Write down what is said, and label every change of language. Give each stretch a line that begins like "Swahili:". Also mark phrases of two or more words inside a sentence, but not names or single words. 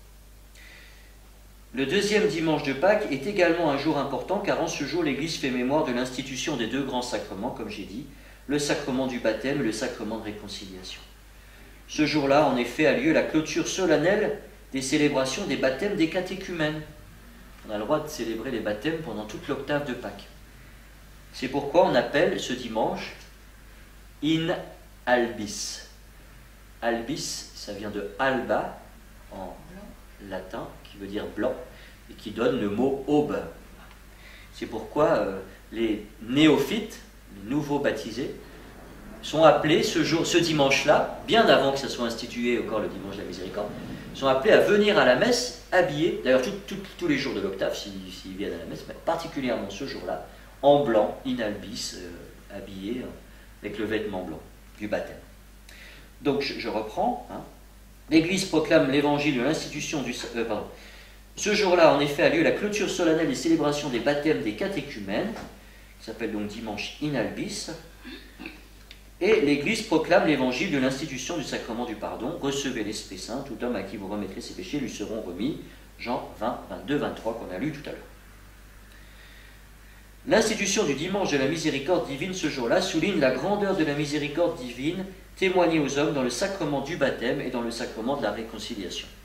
French: Le deuxième dimanche de Pâques est également un jour important car en ce jour l'Église fait mémoire de l'institution des deux grands sacrements, comme j'ai dit, le sacrement du baptême et le sacrement de réconciliation. Ce jour-là, en effet, a lieu la clôture solennelle des célébrations des baptêmes des catéchumènes. On a le droit de célébrer les baptêmes pendant toute l'octave de Pâques. C'est pourquoi on appelle ce dimanche
Latin: in albis.
French: Albis, ça vient de alba, en latin, qui veut dire blanc, et qui donne le mot aube. C'est pourquoi les néophytes, les nouveaux baptisés, sont appelés ce dimanche-là, bien avant que ça soit institué encore le dimanche de la miséricorde, sont appelés à venir à la messe habillés, d'ailleurs tous les jours de l'octave s'ils viennent à la messe, mais particulièrement ce jour-là, en blanc,
Latin: in albis,
French: habillés avec le vêtement blanc du baptême. Donc je reprends. L'Église proclame l'évangile de l'institution du... Ce jour-là, en effet, a lieu la clôture solennelle des célébrations des baptêmes des catéchumènes, qui s'appelle donc dimanche
Latin: in albis,
French: et l'Église proclame l'évangile de l'institution du sacrement du pardon. Recevez l'Esprit Saint, tout homme à qui vous remettrez ses péchés lui seront remis. Jean 20, 22, 23 qu'on a lu tout à l'heure. L'institution du dimanche de la miséricorde divine ce jour-là souligne la grandeur de la miséricorde divine témoignée aux hommes dans le sacrement du baptême et dans le sacrement de la réconciliation.